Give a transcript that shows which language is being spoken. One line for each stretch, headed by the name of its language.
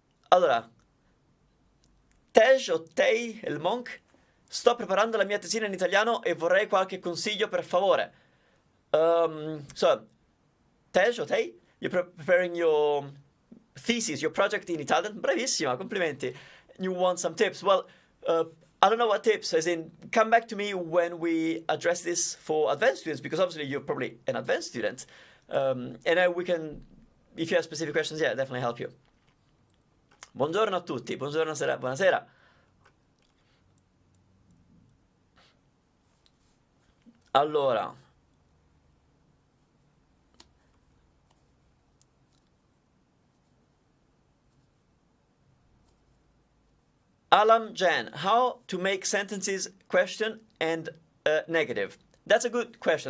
Italian: Allora, Tej o Tei, il monk, sto preparando la mia tesina in italiano e vorrei qualche consiglio per favore.
English: So, Tej o Tei, you're preparing your thesis, your project in Italian.
Italian: Bravissima, complimenti.
English: You want some tips. Well, I don't know what tips, as in, come back to me when we address this for advanced students, because obviously you're probably an advanced student. And we can, if you have specific questions, yeah, definitely help you.
Italian: Buongiorno a tutti, buonasera, buonasera.
English: Allora, Alam Jan, how to make sentences question and negative? That's a good question.